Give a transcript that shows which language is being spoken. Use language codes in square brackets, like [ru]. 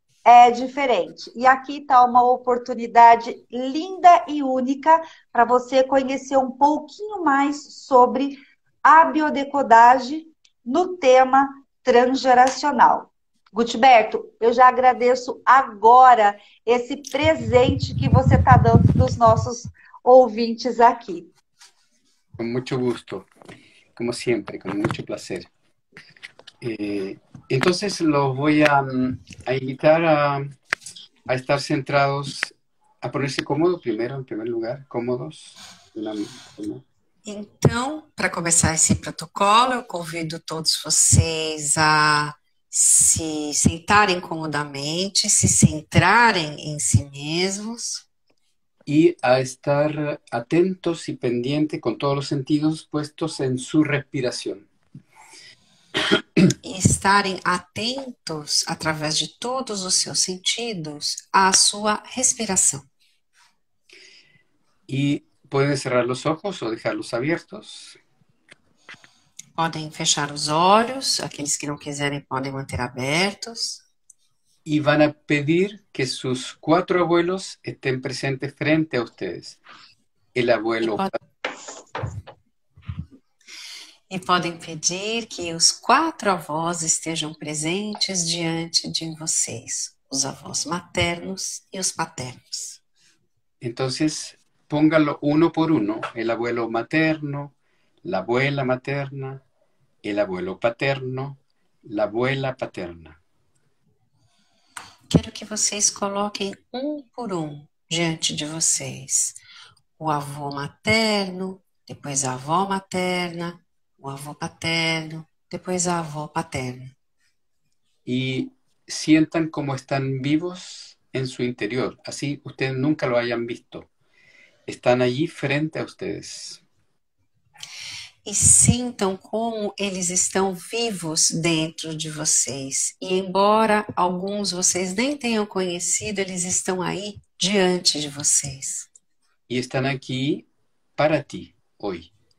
[pt] é diferente. E aqui está uma oportunidade linda e única para você conhecer um pouquinho mais sobre a biodecodagem no tema transgeracional. Gutberto, eu já agradeço agora esse presente que você está dando para os nossos ouvintes aqui. [es] Con mucho gusto, como siempre, con mucho placer. Entonces los voy a invitar a estar centrados, a ponerse cómodos primero, en primer lugar, cómodos. [pt] Então, para começar esse protocolo, eu convido todos vocês a se sentarem comodamente, se centrarem em si mesmos. [es] Y a estar atentos y pendientes con todos los sentidos puestos en su respiración. [pt] E estarem atentos, através de todos os seus sentidos, à sua respiração. [es] Y pueden cerrar los ojos o dejarlos abiertos. [pt] Podem fechar os olhos, aqueles que não quiserem podem manter abertos. [es] Y van a pedir que sus 4 abuelos estén presentes frente a ustedes. El abuelo [pt] E podem pedir que os 4 avós estejam presentes diante de vocês, os avós maternos e os paternos. [es] Entonces, pónganlo uno por uno, el abuelo materno, la abuela materna, el abuelo paterno, la abuela paterna. [pt] Quero que vocês coloquem um por um diante de vocês. O avô materno, depois a avó materna, o avô paterno, depois a avó paterna. [es] Y sientan como están vivos en su interior, así ustedes nunca lo hayan visto. Están allí frente a ustedes. [pt] E sintam como eles estão vivos dentro de vocês. E embora alguns vocês nem tenham conhecido, eles estão aí diante de vocês. [es] Y están aquí para ti hoy.